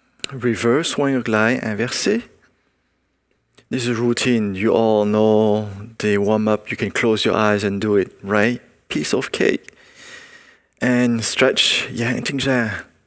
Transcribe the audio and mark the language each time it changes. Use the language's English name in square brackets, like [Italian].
[English] Reverse, [Vietnamese] xoay ngược lại, [French] inversé. [English] This is routine. You all know the warm-up. You can close your eyes and do it, right? Piece of cake. And stretch, [Vietnamese] giãn chân ra.